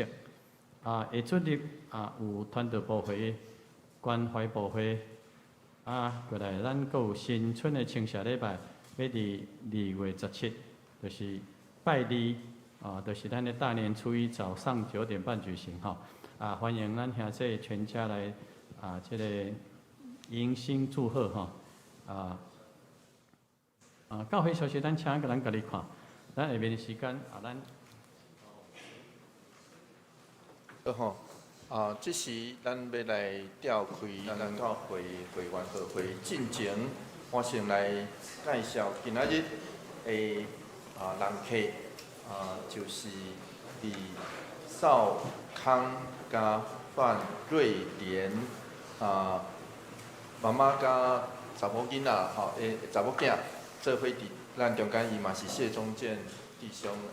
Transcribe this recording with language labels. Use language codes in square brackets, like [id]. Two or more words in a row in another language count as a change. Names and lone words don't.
[nan] 会出入有团队部会、关怀部会过来咱阁有新春的青社礼拜，要伫2月17，就是拜二就是咱的大年初一早上9点半举行欢迎咱兄弟全家来这个迎新祝贺教会消息咱请咱家己看，咱下面的时间咱这时咱要来召开咱教会会员合会进前，我先来介绍今仔日的人客就是伫邵康加范瑞莲妈妈甲查某囡仔查某囝做伙伫咱中间，伊嘛是谢宗健弟兄